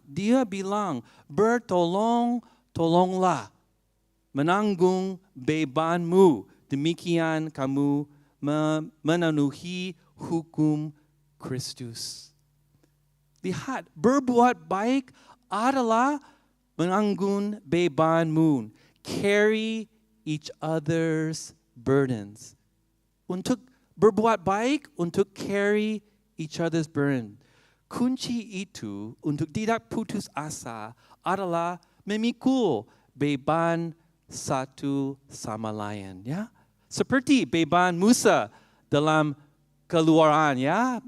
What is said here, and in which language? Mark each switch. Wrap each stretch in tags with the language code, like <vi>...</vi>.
<id>Dia bilang, bertolong-tolonglah menanggung bebanmu. Demikian kamu memenuhi hukum Kristus. Lihat, berbuat baik adalah menanggung bebanmu.</id> <en>Carry each other's burdens.</en> <id>Untuk berbuat baik, untuk</id> <en>carry each other's burden.</en> <id>Kunci itu untuk tidak putus asa adalah memikul beban satu sama lain. Ya? Seperti beban Musa dalam Keluaran, ya.</id>